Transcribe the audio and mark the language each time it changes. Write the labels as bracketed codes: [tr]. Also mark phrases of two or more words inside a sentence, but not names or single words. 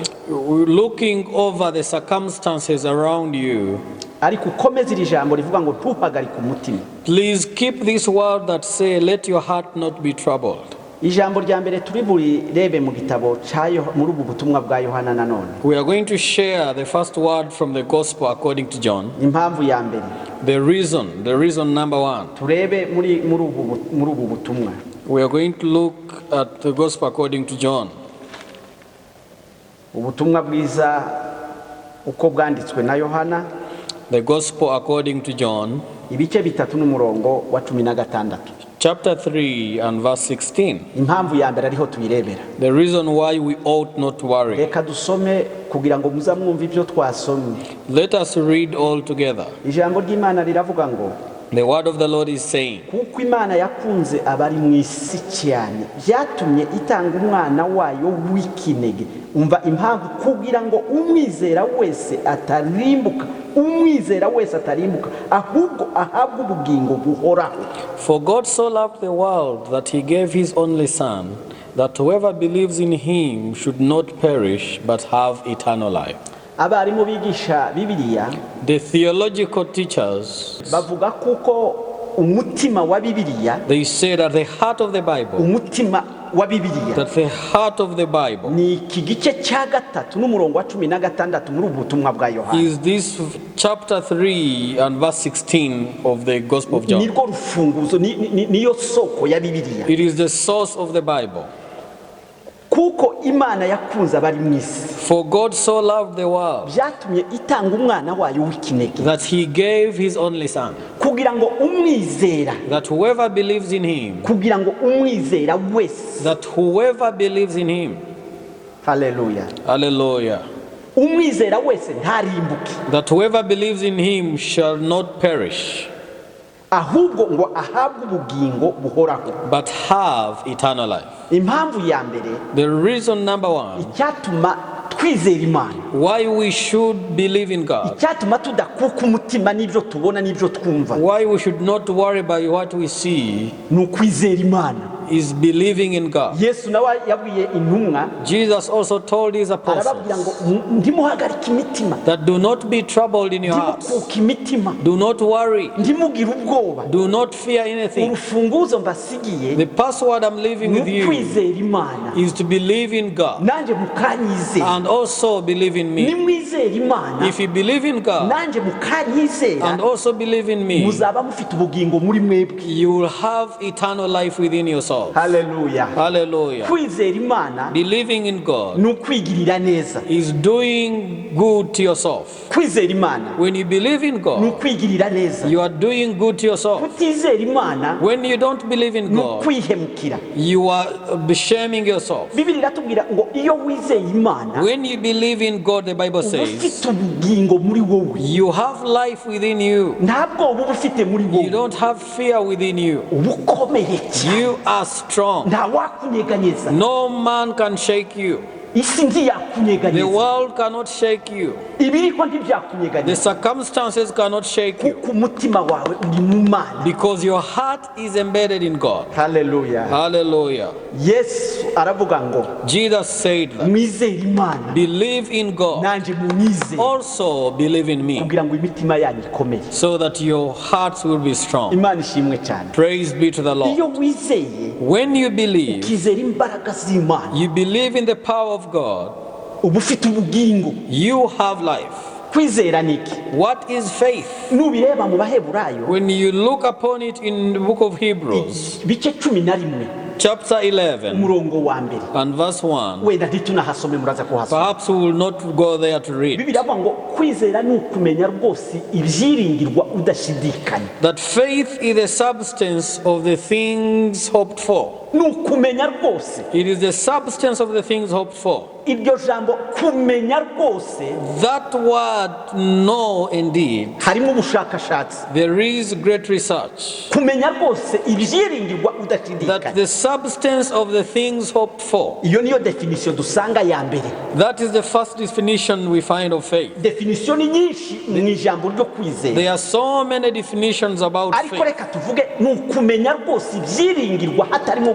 [en] Looking over the circumstances around you, [rw] ariko ukomeze iri jambo rivuga ngo ntuhagarike umutima. [en] please keep this word that say, let your heart not be troubled. [rw] Ijambo rya mbere turi burebe mu gitabo cyayo muri ubu butumwa bwa Yohana nanone. [en] We are going to share the first word from the gospel according to John. [rw] Impamvu ya mbere. [en] The reason number 1. [rw] Turebe muri ubu butumwa. [en] We are going to look at the gospel according to John. [rw] Ubutumwa bwiza uko bwanditswe na Yohana. [en] The gospel according to John. [rw] Ibice 3 n'umurongo wa 16. [en] chapter 3 and verse 16. [rw] impamvu ya mbere ariho tuyirebera. [en] The reason why we ought not to worry. [rw] Reka dusome kugira ngo muzamwumve ibyo twasomye. [en] Let us read all together. [rw] Ijambo ry'Imana riravuga ngo, [en] The word of the Lord is saying, [rw] kuko Imana yakunze abari mu isi cyane byatumye itanga umwana wayo w'ikinege. Umva impamvu, kugira ngo umwizera wese atarimbuka, ahubwo ahabwe ubugingo buhoraho. [en] For God so loved the world that he gave his only son, that whoever believes in him should not perish but have eternal life. [rw] Abarimu bigisha Bibiliya, [en] The theological teachers, [rw] bavuga kuko umutima wa Bibiliya, [en] they say that the heart of the Bible, [rw] umutima wa Bibiliya [en] that the heart of the Bible [rw] ni iki gice cya gatatu n'umurongo wa 16 muri ubutumwa bwa Yohana. [en] is this chapter 3 and verse 16 of the Gospel of John. [rw] Nirwo rufunguzo, niyo soko ya Bibiliya. [en] It is the source of the Bible. [rw] Kuko Imana yakunze abari mu isi, [en] For God so loved the world [rw] byatumye itanga umwana wayo w'ikinege, [en] that he gave his only son, [rw] kugira ngo umwizera, [en] that whoever believes in him, [rw] kugira ngo umwizera wese, [en] that whoever believes in him, [rw] haleluya, [en] hallelujah, [rw] umwizera wese ntarimbuke, [en] that whoever believes in him shall not perish, [rw] ahubwo ngo ahabwe ubugingo buhoraho. [en] but have eternal life. [rw] Impamvu ya mbere, [en] The reason number one [rw] icyatuma twizera Imana, [en] why we should believe in God, [rw] icyatuma tudakuka umutima n'ibyo tubona n'ibyo twumva, [en] why we should not worry by what we see, [rw] ni ukwizera Imana. [en] is believing in God. [rw] Yesu nawe yabwiye intumwa, [en] Jesus also told his [rw] arababwira ngo [en] apostles [rw] ndimuhagarike imitima, [en] that do not be troubled in your hearts, [rw] ndimukuka imitima, [en] do not worry, [rw] ndimugire ubwoba. [en] do not fear anything. [rw] Urufunguzo mbasigiye [en] The password I'm leaving [rw] ni [en] with you [rw] ukwizera Imana, [en] is to believe in God [rw] nanjye mukanyizera. [en] and also believe in me. [rw] Nimwizera Imana, [en] If you believe in God [rw] nanjye mukanyizera, [en] and also believe in me, [rw] muzaba mufite ubugingo muri mwebwe. [en] you will have eternal life within yourself. [rw] Haleluya. [en] Hallelujah. [rw] Kwizera Imana [en] Believing in God [rw] ni ukwigirira neza. [en] is doing good to yourself. [rw] Kwizera Imana [en] When you believe in [rw] ni [en] God, [rw] ukwigirira neza. [en] you are doing good to yourself. [rw] Kutizera Imana [en] When you don't believe in [rw] ni [en] God, [rw] ukwihemukira. [en] you are shaming yourself. [rw] Bibiri iratubwira ngo iyo wizeye Imana [en] When you believe in God, the Bible [rw] uba [en] says, [rw] ufite ubugingo muri wowe, [en] you have life within you. [rw] nta bwoba uba ufite muri [en] You [rw] wowe, [en] don't have fear within you. [rw] uba ukomeye cyane, [en] You are strong. [rw] nta wakunyeganyeza, [en] No man can shake you. [rw] isi [en] The [rw] ntiyakunyeganyeza, [en] world cannot shake you. [rw] ibiriko [en] The [rw] ntibyakunyeganyeza, [en] circumstances cannot shake you. [rw] kuko umutima wawe uri mu Mana. [en] Because your heart is embedded in God. [rw] Haleluya. [en] Hallelujah. [rw] Yesu aravuga ngo [en] Jesus said that. [rw] mwizere Imana [en] Believe in God. [rw] nanjye munyizere, [en] Also believe in me, [rw] kugira ngo imitima yanyu ikomere. [en] so that your hearts will be strong. [rw] Imana ishimwe cyane. [en] Praise be to the [rw] Iyo [en] Lord. [rw] wizeye [en] When you believe, [rw] ukizera imbaraga z'Imana, [en] you believe in the power of God, [rw] uba ufite ubugingo. [en] you have life. [rw] Kwizera ni iki? [en] What is faith? [rw] Nubireba mu Baheburayo [en] When you look upon it in the book of Hebrews, [rw] bice 11 [en] chapter 11 [rw] umurongo wa mbere, [en] and verse 1, [rw] wenda ntitunahasome muraza kuhasoma. [en] perhaps we will not go there to read, [rw] Bibiri iravuga ngo kwizera ni ukumenya rwose ibyiringirwa udashidikanya. [en] that faith is the substance of the things hoped for. [rw] Ni ukumenya rwose. [en] It is the substance of the things hoped for. [rw] Iryo jambo kumenya rwose [en] That word, know indeed, [rw] harimo ubushakashatsi. [en] there is great research. [rw] Kumenya rwose ibyiringirwa [en] That [rw] udashidikanya. [en] the substance of the things hoped for. [rw] Iyo niyo definition dusanga ya mbere. [en] That is the first definition we find of faith. [rw] Definition ni nyinshi mu ijambo ryo kwizera, [en] There are so many definitions about [rw] ariko [en] faith, [rw] reka tuvuge ni ukumenya rwose ibyiringirwa hatarimo